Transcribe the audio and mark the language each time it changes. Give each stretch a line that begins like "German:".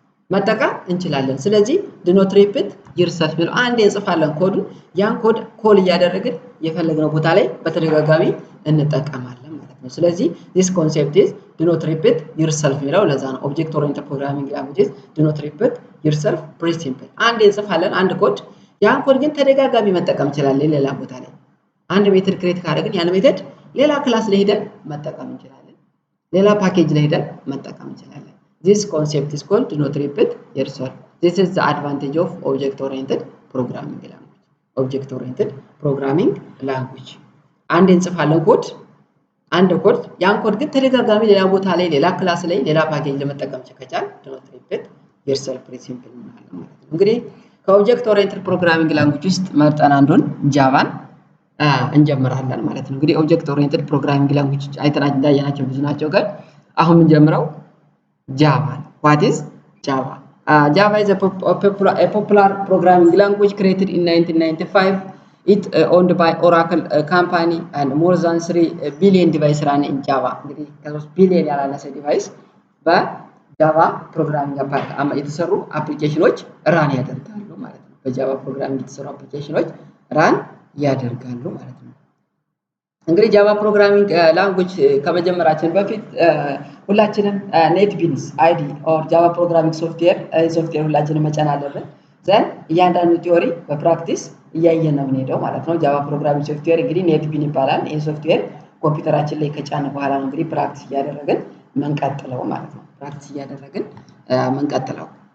Amharic: መጠቀም እንችላለን። ስለዚህ
English: do not repeat yourself
Amharic: ብለው አንድ እንጽፋለን ኮዱን ያን ኮድ ኮል እያደረግን የፈለግነው ቦታ ላይ በተደጋጋሚ እንጠቀማለን ማለት ነው። ስለዚህ
English: this concept is do not repeat yourself
Amharic: የሚለው ለዛ ነው
English: object oriented programming languages do not repeat yourself principle።
Amharic: አንድ እንጽፋለን አንድ ኮድ ያን ኮድ ግን ተደጋጋሚ መጠቀም እንችላለን ሌላ ቦታ ላይ አንድ ሜተድ ክሬት ካደረግን ያን ሜተድ ሌላ ክላስ ላይ ሄደን መጠቀም እንችላለን፣ ሌላ ፓኬጅ ላይ ሄደን መጠቀም እንችላለን።
English: This concept is called do not repeat yourself. This is the advantage of object-oriented programming language. Object-oriented programming language.
Amharic: አንድ እንጽፋለን ኮድ አንድ ኮድ ያን ኮድ ግን ተደጋጋሚ ሌላ ቦታ ላይ ሌላ ክላስ ላይ ሌላ ፓኬጅ ለመጠቀም ከቻልን
English: do not repeat yourself principle
Amharic: ማለት ነው። እንግዲህ ከobject-oriented programming language ውስጥ መርጠን አንዱን ጃቫን እንጀምራለን ማለት ነው። እንግዲህ ኦብጀክት ኦሪየንትድ ፕሮግራሚንግ ላንጉዌጅ አይተናል እንዳያናቸው ብዙ ናቸው ጋር አሁን የምንጀምረው ጃቫ ነው።
English: what is java? Java is a popular programming language created in 1995. It owned by Oracle company and more than 3 billion devices run in Java.
Amharic: እንግዲህ ከ3 ቢሊዮን ያላነሰ ዲቫይስ ጃቫ ፕሮግራሚንግ የተሰሩ አፕሊኬሽኖች ራን ያደርጋሉ ማለት ነው። በጃቫ ፕሮግራሚንግ የተሰሩ አፕሊኬሽኖች ራን ያደርጋሉ ማለት ነው። እንግዲህ ጃቫ ፕሮግራሚንግ ላንጉጅ ከመጀመራችን በፊት ሁላችንም ኔትቢንስ አይዲ ኦር ጃቫ ፕሮግራሚንግ ሶፍትዌር ሁላችንም መጫን አለብን። ዘን እያንዳንዱ ቲዮሪ በፕራክቲስ እያየን ነው የምንሄደው ማለት ነው። ጃቫ ፕሮግራሚንግ ሶፍትዌር እንግዲህ ኔትቢን ይባላል። ይህ ሶፍትዌር ኮምፒውተራችን ላይ ከጫን በኋላ ነው እንግዲህ ፕራክቲስ እያደረግን መንቀጥለው ማለት ነው። ፕራክቲስ እያደረግን መንቀጥለው